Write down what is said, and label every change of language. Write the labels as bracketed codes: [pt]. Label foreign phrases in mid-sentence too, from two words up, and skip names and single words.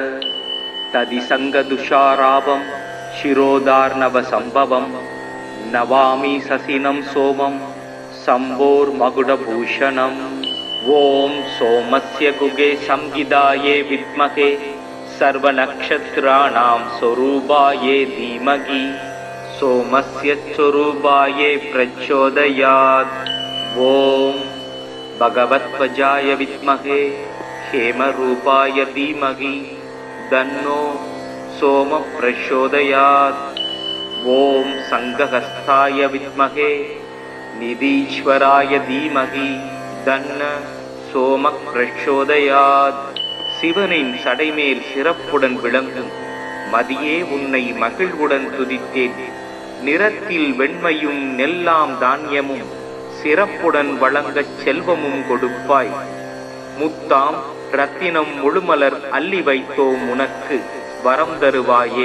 [sa] दधिशङ्खतुषाराभं क्षीरोदार्णवसम्भवम् नमामि शशिनं सोमं शम्भोर्मुकुटभूषणम्. ॐ सोमस्य कुके संहिताये विद्महे सर्वनक्षत्राणां स्वरूपाये धीमहि सोमस्य स्वरूपाये प्रचोदयात्. ஓம் भगवत्वजाय विद्महे हेमरूपाय धीमहि तन्नो सोम प्रचोदयात्. ओम संघहस्ताय विद्महे निधीश्वराय धीमहि तन्न सोम प्रचोदयात्. [ta] சிவனின் சடைமேல் சிறப்புடன் விளங்கும் மதியே உன்னை மகிழ்வுடன் துதித்தேன். நிறத்தில் வெண்மையும் நெல்லாம் தானியமும் சிறப்புடன் வழங்கச் செல்வமும் கொடுப்பாய். முத்தாம் ரத்தினம் முழுமலர் அள்ளி வைத்தோம் உனக்கு வரம் தருவாயே.